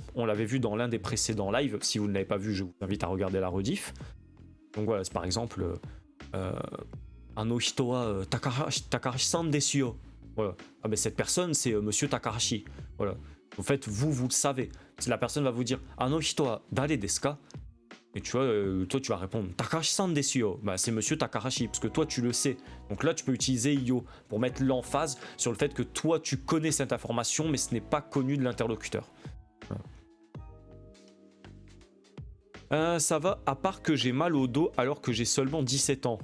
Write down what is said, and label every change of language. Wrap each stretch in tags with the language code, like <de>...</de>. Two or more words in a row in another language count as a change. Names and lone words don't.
<fr>On l'avait vu dans l'un des précédents lives. Si vous ne l'avez pas vu, je vous invite à regarder la rediff. Donc voilà, c'est par exemple</fr> <ja>あの人は高橋さんですよ.</ja> <fr>Voilà. Ah ben cette personne c'est monsieur Takahashi. Voilà. En fait, vous le savez. Si la personne va vous dire «</fr> <ja>あの人は誰ですか ?»</ja> <fr>Et tu vois, toi tu vas répondre</fr> <ja>高橋さんですよ.</ja> <fr>Bah, c'est monsieur Takahashi, parce que toi tu le sais. Donc là tu peux utiliser yo pour mettre l'emphase sur le fait que toi tu connais cette information, mais ce n'est pas connu de l'interlocuteur. Ça va, à part que j'ai mal au dos alors que j'ai seulement 17 ans.</fr>